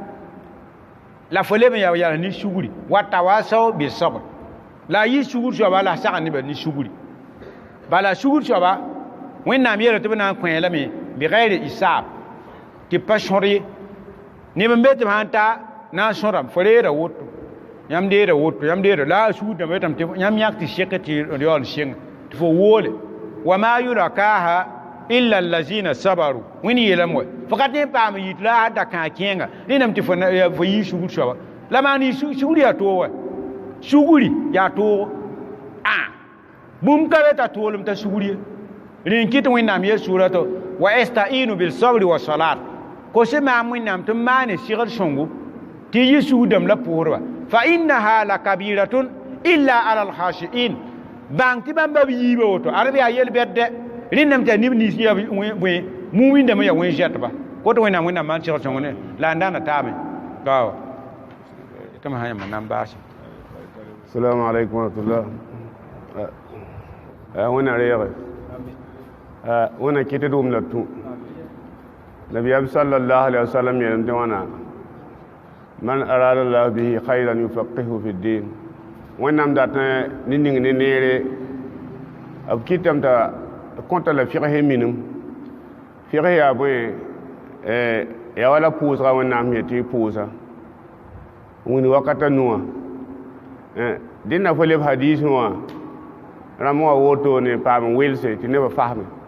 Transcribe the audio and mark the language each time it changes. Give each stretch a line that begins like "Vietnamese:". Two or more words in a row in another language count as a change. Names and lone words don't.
Mossi: la fo leb n yaa yala ne sugri
Arabic: وتواصوا بالصبر
Mossi: la a yi sugr soaba la a sagd nebã ne sugri bala sugr soaba wẽnnaam yeela tɩ b na n kõ lame bigɛɛre isaab tɩ pa sõd ye neb n be tɩ b sã n ta na n sõdame fo reera woto yãmb deera woto yãmb deera la a sugdame yetame tɩ yãmb yãk tɩ sek tɩ yaool sɩnga tɩ fo woole
Arabic: وما يلقاها إلا الذين صبروا
Mossi: wẽnd yeelame wa fo ka tẽ n paam yit la a da kãa kẽenga rẽndame tɩ fo yɩ sugr soaba la maan yɩ sugr yaa toog wa sugri yaa toogo bũmb ka be t'a toolem t'a sugr ye rẽn kɩt wẽnnaam yel sʋʋra tɩ
Arabic: واستعينوا بالصبر والصلاة
Mossi: kose maam wẽnnaam tɩ m maane segd sõngo tɩ yɩ sugdame la pʋʋsdba
Arabic: فإنها لكبيرة إلا على الخاشعين
Mossi: bãng tɩ bãmba b yiiba woto ad b yaa yel-bɛdɛ rẽndame t'a neb nins ya bõe muumindame ya wẽn-zɛtba kot wẽnnaam maan segd sõngo ne la n dãna taame tɩm sã yãmba nan baase
Arabic: السلام عليكم ورحمة الله.
Mossi: Wẽnna reege wẽnna kɩt d wʋm la tũ nabiyam
Arabic: صلى الله عليه وسلم
Mossi: yeelame tɩ wãna
Arabic: من أراد الله به خيرا يفقهه في الدين
Mossi: wẽnnaam dat ne ning ne neere b kɩtame t'a kõta la fɩgs minim fɩgs yaa bõe ya wala pʋʋsga wẽnnaam yetɩ y pʋʋsa wĩnd wakata nuwã dẽnna fo leb hadiisẽ wã rãmb wã wotone paam n welse tɩ nebã fasme